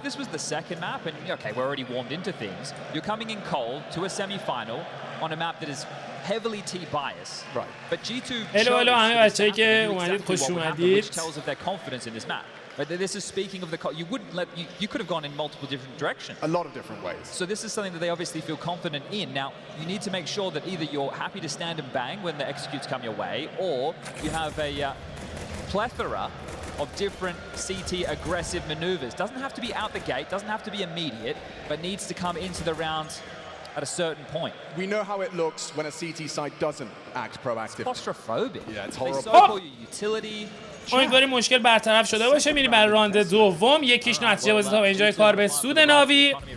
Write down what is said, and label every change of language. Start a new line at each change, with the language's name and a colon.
English: If this was the second map, and okay, we're already warmed into things, you're coming in cold to a semi-final on a map that is heavily T-bias. Right. But G2 hello
Persian: همه بچه‌ای که اومدید خوش اومدید.
English: Which tells of their confidence in this map. But this is speaking of the you wouldn't let you could have gone in multiple different directions. A lot of different ways. So this is something that they obviously feel confident in. Now you need to make sure that either you're happy to stand and bang when the executes come your way, or you have a plethora of different CT aggressive maneuvers. Doesn't have to be out the gate, doesn't have to be immediate, but needs to come into the round at a certain point. We know how it looks when a CT site doesn't act proactive. It's claustrophobic. Yeah, it's horrible. They so-call your utility.
Persian: امیدواریم مشکل برطرف شده باشه. میریم برای راند دوم. یکیش نتیجه بازی تا به اینجای کار به سود ناوی.